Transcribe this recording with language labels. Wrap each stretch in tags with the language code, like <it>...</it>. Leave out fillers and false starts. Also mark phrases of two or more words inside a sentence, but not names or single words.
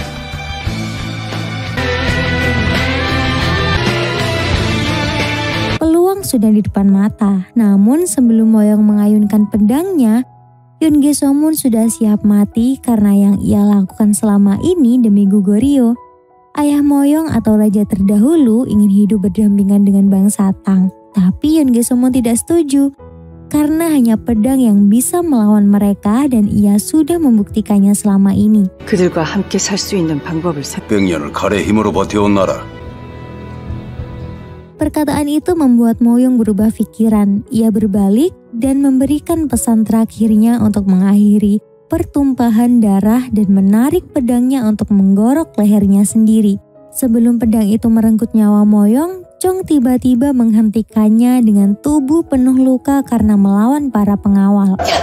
<id>Peluang sudah di depan mata, namun sebelum Moyong mengayunkan pedangnya, Yoon Ge Somun sudah siap mati karena yang ia lakukan selama ini demi Goguryeo. Ayah Moyong atau raja terdahulu ingin hidup berdampingan dengan bangsa Tang, tapi Yoon Ge Somun tidak setuju karena hanya pedang yang bisa melawan mereka dan ia sudah membuktikannya selama ini.</id> <ko>그들과 함께 살 수 있는 방법을 100년을 칼의 힘으로 버텨온 나라.</ko> <id>Perkataan itu membuat Moyong berubah pikiran. Ia berbalik dan memberikan pesan terakhirnya untuk mengakhiri pertumpahan darah dan menarik pedangnya untuk menggorok lehernya sendiri. Sebelum pedang itu merenggut nyawa Moyong, Chong tiba-tiba menghentikannya dengan tubuh penuh luka karena melawan para pengawal.</id>